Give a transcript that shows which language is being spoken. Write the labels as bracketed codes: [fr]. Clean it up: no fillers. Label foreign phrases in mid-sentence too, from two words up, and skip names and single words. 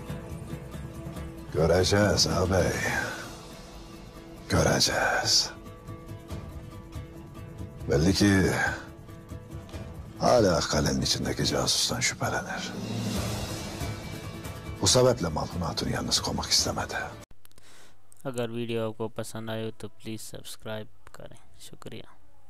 [tr] Göreceğiz ağabey. Göreceğiz. Belli ki hala kalenin içindeki casustan şüphelenir. Bu sebeple Malhun Hatun yalnız koymak istemedi. [ur] اگر ویڈیو آپکو پسند آئے تو پلیز سبسکرائب کریں. شکریہ.